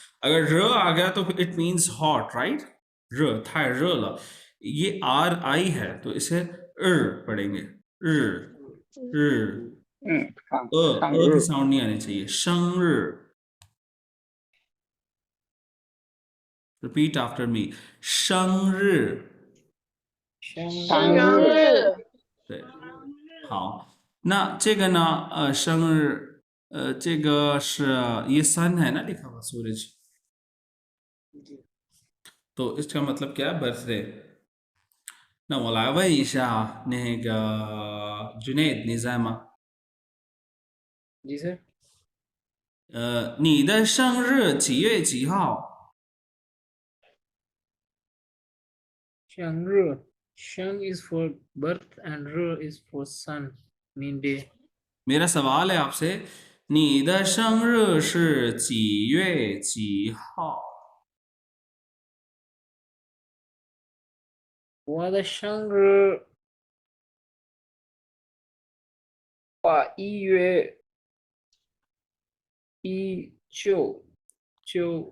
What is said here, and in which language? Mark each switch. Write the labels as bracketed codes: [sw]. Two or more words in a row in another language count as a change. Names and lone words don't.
[ur] اگر ر آ گیا تو [en] it means hot, right? [ur] ر تھا ر لا، یہ آر آئی ہے تو اسے پڑھیں گے. کی ساؤنڈ نہیں آنی چاہیے۔ شنگ. [en] repeat after me, शंग। [zh] 生日对，好，那这个呢，生日，这个是 [ur] یہ سن ہے نا لکھا ہوا سورج، تو اس کا مطلب کیا ہے؟ برتھ ڈے. [zh] 那我来问一下那个 Junaid，你在吗？ [ur] جی سر. [zh] 你的生日几月几号？生生 [en] is for birth and r is for sun, mean day. [ur] میرا سوال ہے آپ سے, [zh] 你的生日是几月几号？我的生日1月1997。